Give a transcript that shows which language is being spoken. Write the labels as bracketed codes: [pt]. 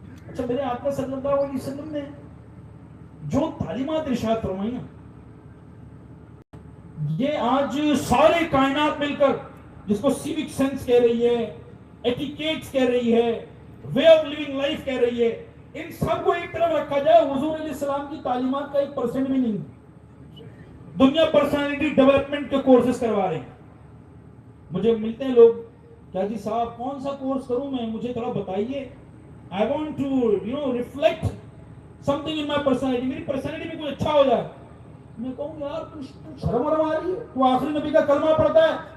[ur] اچھا, میرے آقا صلی اللہ علیہ وسلم نے جو تعلیمات ارشاد فرمائی نا, یہ آج سارے کائنات مل کر جس کو سیوک سینس کہہ رہی ہے, ایٹیکیٹس کہہ رہی ہے, [en] way of living life [ur] کہہ رہی ہے, ان سب کو ایک طرف رکھا جائے, حضور علیہ السلام کی تعلیمات کا 1% بھی نہیں. دنیا پرسنالٹی ڈیولپمنٹ کے کورسز کروا رہے ہیں. مجھے ملتے ہیں لوگ, کیا جی صاحب کون سا کورس کروں میں, مجھے تھوڑا بتائیے. [en] I want to reflect something in my personality. [ur] میری پرسنالٹی میں کچھ اچھا ہو جائے. میں کہوں یار تو شرم آ رہی ہے, تو آخری نبی کا کلمہ پڑھتا ہے.